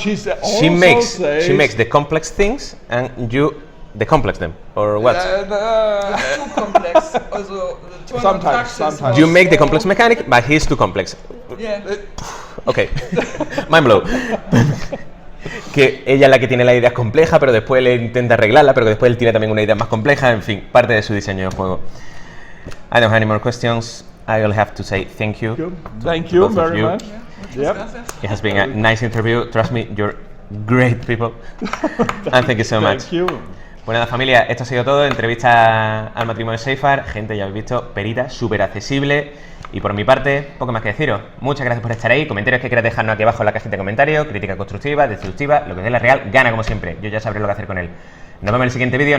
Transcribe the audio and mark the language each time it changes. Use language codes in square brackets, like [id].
[en] she makes the complex things and you decomplex them, or what? Too complex. Also, the Sometimes. You make the complex mechanic, but he's too complex. Yeah. Okay. Mind blow. [es] Que ella es la que tiene la idea compleja, pero después le intenta arreglarla, pero que después él tiene también una idea más compleja, en fin, parte de su diseño de juego. [en] I don't have any more questions. I will have to say thank you. Thank you both of very you. much. Yep. It has been a nice interview. Trust me, you're great people. And thank you so much. Thank you. [es] Bueno, nada, familia, esto ha sido todo. Entrevista al matrimonio Seyfarth. Gente, ya habéis visto, perita, súper accesible. Y por mi parte, poco más que deciros. Muchas gracias por estar ahí. Comentarios que queráis dejarnos aquí abajo en la cajita de comentarios. Crítica constructiva, destructiva, lo que dé la real, gana como siempre. Yo ya sabré lo que hacer con él. Nos vemos en el siguiente vídeo.